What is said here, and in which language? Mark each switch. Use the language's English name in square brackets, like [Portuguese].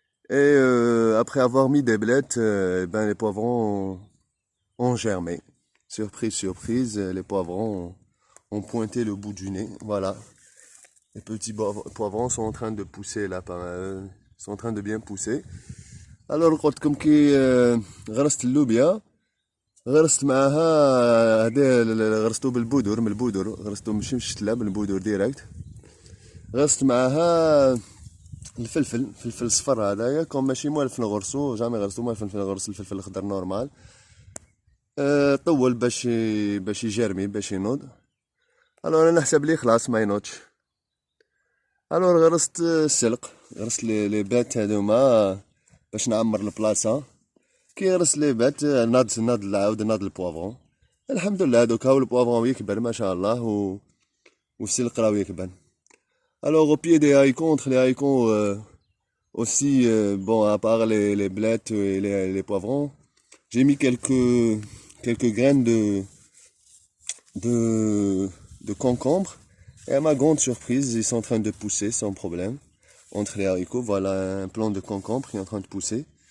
[French] Et après avoir mis des blettes, les poivrons ont germé. Surprise, surprise, les poivrons ont pointé le bout du nez. Voilà. Les petits poivrons sont en train de pousser là, sont en train de bien pousser. [Arabic] Alors, قلت لكم كي غرست اللوبيا غرست معاها هذا غرستو بالبودر من البودر غرستو ماشي من الشتله من البودر ديريكت غرست معاها الفلفل الصفر هذايا كون ماشي موالف نغرسو جامي غرسو موالف نغرس الفلفل الخضر نورمال طول باش يجرمي باش ينوض الو انا نحسب لي خلاص ما ينوضش الو غرست السلق غرست لي بات هذوما باش نعمر البلاصه كي غرست لي بات ناض العاود ناض البوافون الحمد لله دوك هاو البوافون يكبر ما شاء الله والسلق راهو يكبر. [French] Alors au pied des haricots, entre les haricots aussi, bon à part les blettes et les poivrons, j'ai mis quelques graines de concombre. Et à ma grande surprise, ils sont en train de pousser sans problème. Entre les haricots, voilà un plant de concombre qui est en train de pousser.